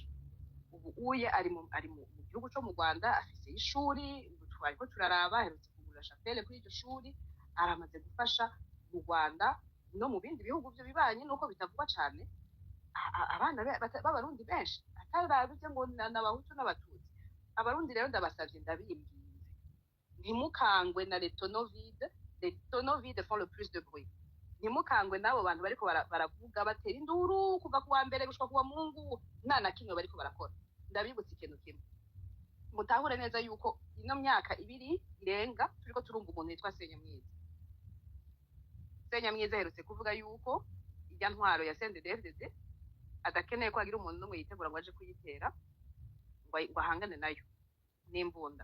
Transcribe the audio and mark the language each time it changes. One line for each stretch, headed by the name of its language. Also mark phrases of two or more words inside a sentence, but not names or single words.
Rundi: Ubu uye ari mu gihugu cyo mu Rwanda, afise ishuri, twariko turaraba aherutse kugura chapelle kuri iryo shuri, aramaze gufasha mu Rwanda no mu bindi bihugu byo bibanye, nuko bitavugwa cane abana b'abarundi benshi atarabije ngo n'abahutu n'abatutsi. Abarundi rero ndabasavye, ndabimbwiye, ntimukangwe na
French: les tonneaux vides font le plus de bruit.
Rundi: Ntimukangwe n'abo bantu bariko baravuga batera induru kuva kuwa mbere gushika kuwa Mungu, nta na kimwe bariko barakora. Ndabibutsa ikintu kimwe, mutahure neza yuko ino myaka 2 irenga turiko turumva umuntu yitwa Senyamwiza. Senyamwiza aherutse kuvuga yuko irya ntwaro ya CNDD-FDD adakeneye ko hagira umuntu n'umwe yitegura ngo aje kuyitera ngo ahangane nayo n'imbunda.